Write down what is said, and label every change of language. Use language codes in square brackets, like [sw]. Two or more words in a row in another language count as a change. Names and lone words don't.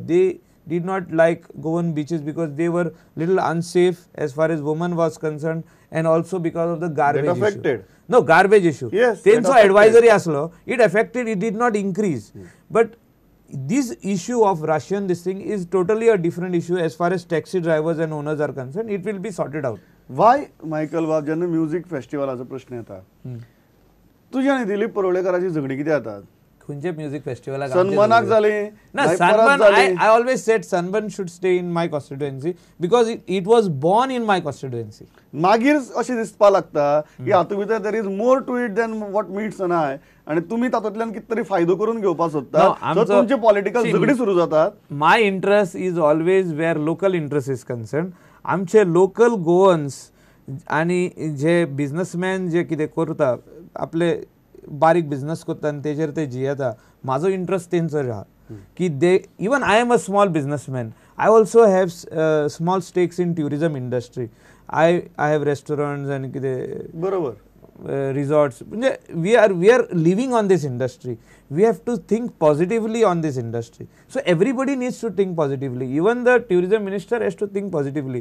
[en] They did not like Goan beaches because they were little unsafe as far as women was concerned, and also because of the garbage that affected. issue. No, garbage issue. Yes. Tenso advisory aslo. It affected. It did not increase. But this issue of Russian this thing is totally a different issue as far as taxi drivers and owners are concerned. It will be sorted out. [kok] Why, Michael बाब जेन्ना [en] music festivalacho [kok] प्रश्न येता तुझ्या आनी दिलीप परोळेकराची झगडी कितें जातात? खंयचे [en] music festivalak [kok] सनबर्नाक जाली [en] ना सनबर्न I always said Sunburn should stay in my constituency because it was born in my constituency. [kok] मागीर अशें दिसपाक लागता की हातूंत भितर [en] there is more to it than what meets an eye [kok] आणि तुम्ही तातूंतल्यान कितें तरी फायदो करून घेवपाक सोदता. सो तुमची पॉलिटिकल झगडी सुरू जातात. [en] My interest is always where local interest is concerned. [kok] आमचे [en] local Goans [kok] आनी जे बिझनेसमॅन जे कितें करता आपले बारीक बिझनेस करता आनी तेजेर ते जियेता. म्हाजो इंट्रस्ट तेंचो आहा की [en] they even I am a small businessman. I also have small stakes in tourism industry. I have restaurants and [kok] बरोबर. [en] resorts. We are living on this industry. We have to think positively on this industry. So everybody needs to think positively. Even the tourism minister has to think positively.